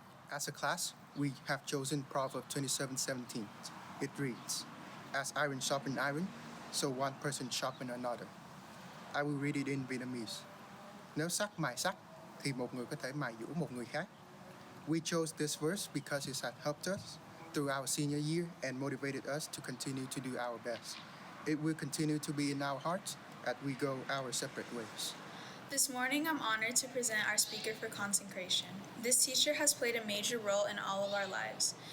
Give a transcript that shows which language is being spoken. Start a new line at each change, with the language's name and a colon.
English: As a class, we have chosen Proverbs 27:17. It reads, "As iron sharpens iron, so one person sharpens another." I will read it in Vietnamese.
Vietnamese: Nếu sắt mài sắt, thì một người có thể mài dũa một người khác.
English: We chose this verse because it has helped us through our senior year and motivated us to continue to do our best. It will continue to be in our hearts as we go our separate ways. This morning, I'm honored to present our speaker for consecration. This teacher has played a major role in all of our lives.